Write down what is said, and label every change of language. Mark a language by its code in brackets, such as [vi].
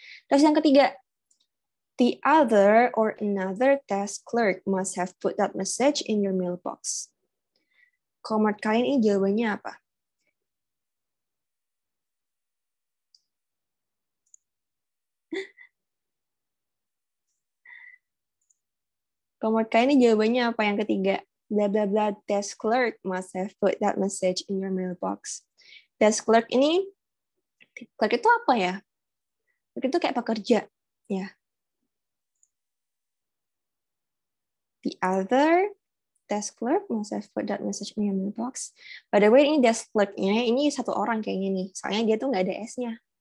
[id] Terus yang ketiga, [en] the other or another desk clerk must have put that message in your mailbox. [id] Kalau menurut kalian ini jawabannya apa? Kalau menurut kalian ini jawabannya apa yang ketiga? [en] Blah blah blah desk clerk must have put that message in your mailbox. [id] Desk clerk ini, clerk itu apa ya? Clerk itu kayak pekerja, ya. [en] The other desk clerk must have put that message in your mailbox. By the way, [id] ini desk clerk-nya ini satu orang kayaknya nih. Soalnya dia tuh nggak ada S-nya.